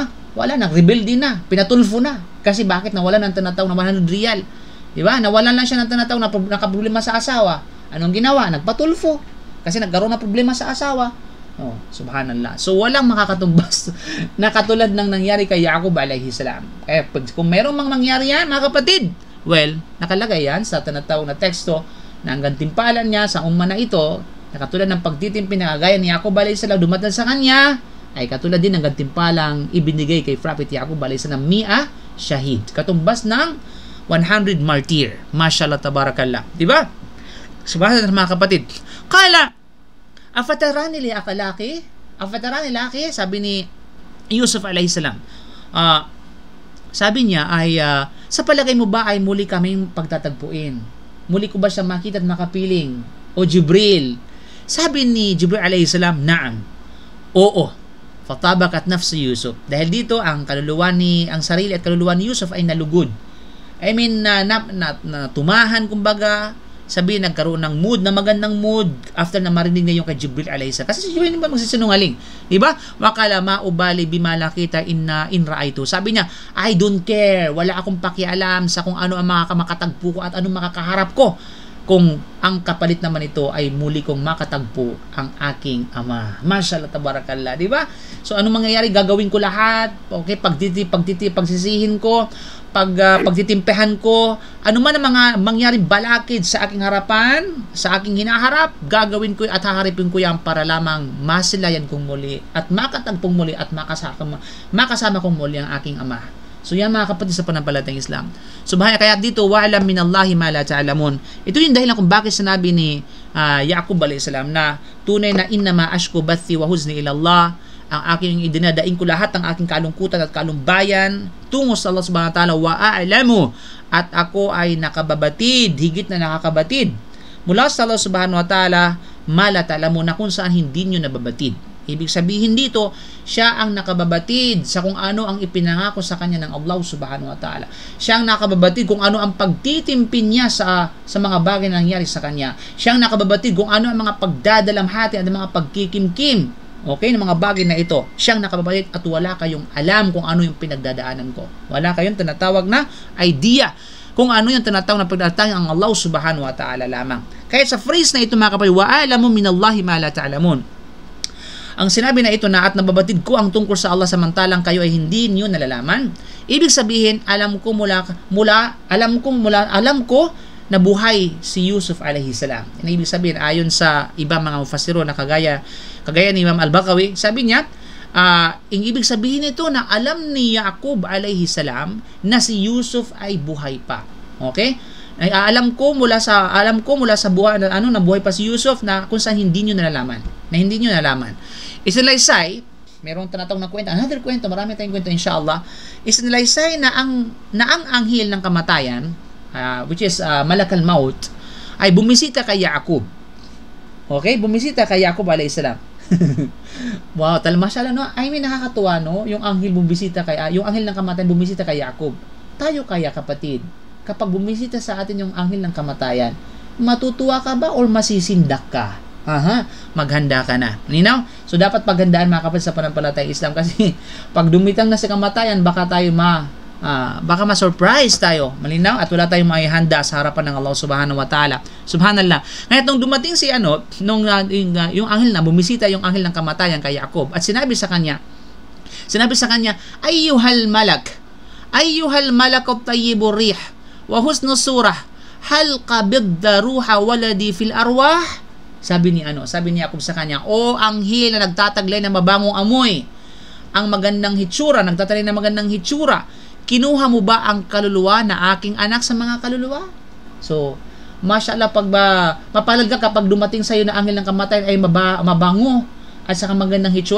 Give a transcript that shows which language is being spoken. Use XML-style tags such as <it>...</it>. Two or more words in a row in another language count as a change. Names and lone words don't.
<tl>Wala na, rebel din na, pinatulfo na. Kasi bakit nawala ng tinatawag na 100 riyal? Di ba? Nawalan lang siya ng tinatawag na nakaproblema sa asawa. Anong ginawa? Nagpatulfo. Kasi nagkaroon ng problema sa asawa. Oh, subhanallah. So, walang makakatumbas na katulad ng nangyari kay Yaqub</tl> <ar>عليه السلام.</ar> <tl>Kaya, kung merong mangyari yan, mga kapatid, well, nakalagay yan sa tinatawag na teksto na ang gantimpalan niya sa umma na ito, na katulad ng pagtitimpi na gaya ni Yaqub</tl> <ar>عليه السلام</ar> <tl>dumating sa kanya, ay katulad din ng gantimpalang ibinigay kay Prophet Yaqub</tl> <ar>عليه السلام مئة شهيد.</ar> <tl>Katumbas ng 100 martyr.</tl> <ar>ما شاء الله تبارك الله.</ar> <tl>Diba? Subhanallah, mga kapatid.</tl> <ar>قال أفتراني لي أكالكِ? أفتراني لاقي?</ar> <tl>Sabi ni Yusuf</tl> <ar>عليه السلام.</ar> <tl>Sabi niya ay, sa palagay mo ba ay muli kaming pagtatagpuin? Muli ko ba siya makita at makapiling? O Jibril? Sabi ni Jibril</tl> <ar>عليه السلام نعم. Oo. فطابت نفس Yusuf.</ar> <tl>Dahil dito, ang sarili at kaluluwa ni Yusuf ay nalugod.</tl> <en>I mean,</en> <tl>tumahan, kumbaga, sabi nagkaroon ng mood, na magandang mood after na marinig niya yung kay Jibril</tl> <ar>عليه السلام.</ar> <tl>Kasi si Jibril ba magsisinungaling? Diba?</tl> <ar>وقال ما أبالي بما لقيت إن رأيته.</ar> <tl>Sabi niya,</tl> <en>I don't care.</en> <tl>Wala akong pakialam sa kung ano ang makatagpo ko at anong makakaharap ko. Kung ang kapalit naman ito ay muli kong makatagpo ang aking ama.</tl> <ar>ما شاء الله تبارك الله.</ar> <tl>Diba? So, anong mangyayari? Gagawin ko lahat. Okay? Pagsisihin ko, pagtitimpehan ko, ano man ang mga mangyaring balakid sa aking harapan, sa aking hinaharap, gagawin ko at haharipin ko yan para lamang masilayan kong muli at makatagpong muli at makasama kong muli ang aking ama. So yan, mga kapatid, sa panampalatayang Islam. Subhanallah, kaya dito,</tl> <ar>وأعلم من الله ما لا تعلمون.</ar> <tl>Ito yung dahilan kung bakit sinabi ni Yaqub</tl> <ar>عليه السلام</ar> <tl>na tunay na</tl> <ar>إنما أشكو بثي وحزني إلى الله.</ar> <tl>Ang aking idinadain ko lahat ng aking kalungkutan at kalumbayan tungo sa Allah</tl> <ar>سبحانه وتعالى وأعلم,</ar> <tl>at ako ay nakababatid, higit na nakakabatid mula sa Allah</tl> <ar>سبحانه وتعالى ما لا تعلمون,</ar> <tl>na kung saan hindi nyo nababatid. Ibig sabihin dito, siya ang nakababatid sa kung ano ang ipinangako sa kanya ng Allah</tl> <ar>سبحانه وتعالى.</ar> <tl>Siya ang nakababatid kung ano ang pagtitimpin niya sa mga bagay na nangyari sa kanya. Siya ang nakababatid kung ano ang mga pagdadalamhati at mga pagkikimkim, okay, ng mga bagay na ito. Siya ang nakababatid at wala kayong alam kung ano yung pinagdadaanan ko. Wala kayong tinatawag na idea kung ano yung tinatawag na pagdadaanan ang Allah</tl> <ar>سبحانه وتعالى</ar> <tl>lamang. Kaya sa phrase na ito, mga kapatid,</tl> <ar>وأعلم من الله ما لا تعلمون.</ar> <tl>Ang sinabi na ito na at nababatid ko ang tungkol sa Allah samantalang kayo ay hindi niyo nalalaman. Ibig sabihin, alam ko na buhay si Yusuf</tl> <ar>عليه السلام.</ar> <tl>Ibig sabihin, ayon sa ibang mga mufassiro na kagaya ni Imam Al-Baqawi, sabi niya, ibig sabihin nito na alam ni Yaqub</tl> <ar>عليه السلام</ar> <tl>na si Yusuf ay buhay pa. Okay? Alam ko mula sa buhay na buhay pa si Yusuf na kung saan hindi niyo nalalaman. Isinilaysay, merong tinatawag na kwento, another kwento, marami tayong kwento inshallah. Isinilaysay na ang anghel ng kamatayan,</tl> <en>which is</en> <ar>ملك الموت,</ar> <tl>ay bumisita kay Yaqub. Okay? Bumisita kay Yaqub</tl> <ar>عليه السلام.</ar> <tl>Wow, masyala, no? I mean, nakakatuwa, no? Yung anghel ng kamatayan bumisita kay Yaqub. Tayo kaya, kapatid, kapag bumisita sa atin yung anghel ng kamatayan, matutuwa ka ba or masisindak ka? Maghanda ka na. Ninaw? So, dapat paghandaan, mga kapatid, sa panampalatayang Islam kasi pag dumitang na sa kamatayan, baka tayo baka ma-surprise tayo. Malinaw? At wala tayong maihanda sa harapan ng Allah</tl> <ar>سبحانه وتعالى.</ar> <tl>Subhanallah. Ngayon, nung dumating yung anghel na, bumisita yung anghel ng kamatayan kay Yaqub at sinabi sa kanya,</tl> <ar>أيها الملك الطيب الريح وحسن الصورة هل قبضت روح ولدي في الأرواح.</ar> <tl>Sabi ni Yaqub sa kanya, o anghel na nagtataglay ng mabangong amoy, ang magandang hitsura, nagtataglay ng magandang hitsura, kinuha mo ba ang kaluluwa na aking anak sa mga kaluluwa? So, mashallah, mapalad ka kapag dumating sa iyo na anghel ng kamatayan ay mabango at saka magandang hitsura.</tl>